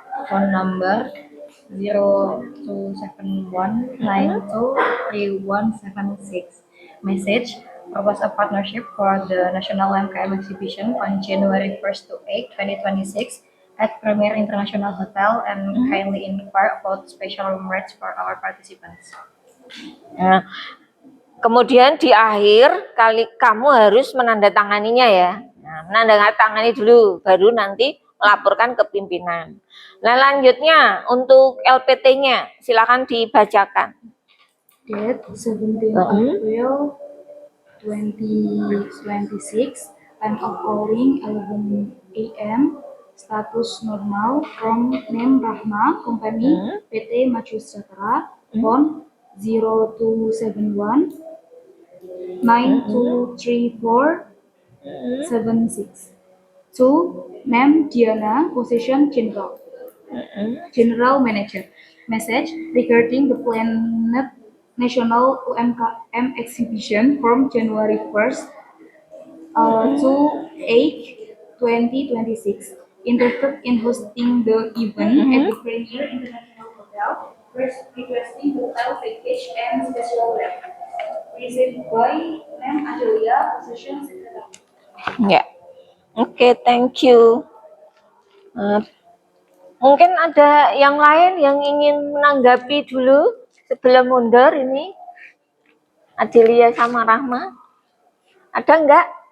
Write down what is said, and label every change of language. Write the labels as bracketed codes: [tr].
[en] Phone number 0271923176. Message: propose a partnership for the National UMKM Exhibition on January 1st to 8, 2026 at Premier International Hotel and kindly inquire about special room rates for our participants. [id] Nah, kemudian di akhir kamu harus menandatanganinya ya. Nah, menandatangani dulu, baru nanti melaporkan ke pimpinan. Nah, lanjutnya untuk LPT-nya silakan dibacakan. [en] Date 17 April 2026, time of calling 11 a.m. Status normal from name Rahma, company PT Maju Sejahtera, phone 0271 923476. To name Diana, position General Manager. Message regarding the planned National UMKM Exhibition from January 1st to 8, 2026. Interested in hosting the event at the Premier International Hotel, requesting hotel package and special rate. Received by name Adelia, position secretary. [id] Ya. Oke, [en] thank you. [id] Mungkin ada yang lain yang ingin menanggapi dulu sebelum mundur ini? Adelia sama Rahma? Ada enggak?